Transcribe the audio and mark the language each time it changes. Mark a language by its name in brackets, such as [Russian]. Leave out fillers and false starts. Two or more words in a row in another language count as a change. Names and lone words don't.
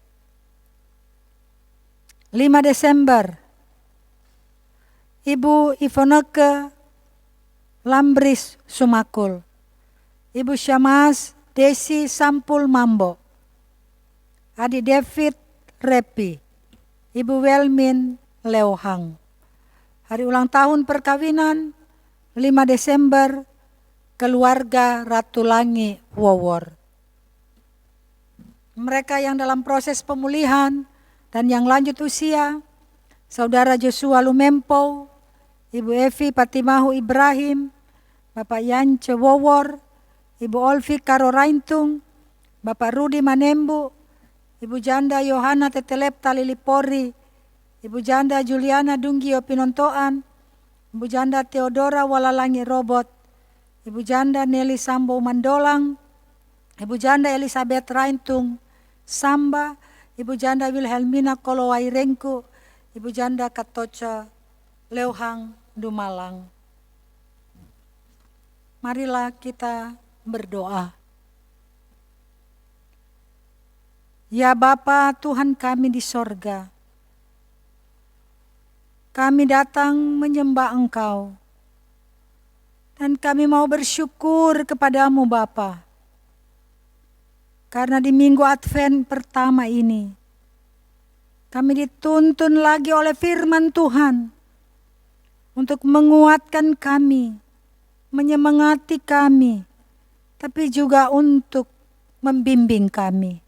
[Indonesian] 5 Desember, Ibu Ivoneke Lambris Sumakul, Ibu Syamas Desi Sampul Mambo, Adi David Repi, Ibu Welmin Leohang. Hari ulang tahun perkawinan 5 Desember, keluarga Ratulangi Wowor. Mereka yang dalam proses pemulihan dan yang lanjut usia, Saudara Joshua Lumempo, Ibu Evi Patimahu Ibrahim, Bapak Yance Wowor, Ibu Olvi Karoraintung, Bapak Rudi Manembu, Ibu Janda Yohana Tetelepta Lilipori, Ibu Janda Juliana Dunggio Pinontoan, Ibu Janda Theodora Walalangi Robot, Ibu Janda Nelly Sambo Mandolang, Ibu Janda Elizabeth Raintung Samba, Ibu Janda Wilhelmina Kolowai Rengku, Ibu Janda Katoca Leuhang Dumalang. Marilah kita berdoa. Ya Bapa Tuhan kami di sorga, kami datang menyembah Engkau, dan kami mau bersyukur kepadamu Bapa, karena di minggu Advent pertama ini, kami dituntun lagi oleh firman Tuhan untuk menguatkan kami, menyemangati kami, tapi juga untuk membimbing kami.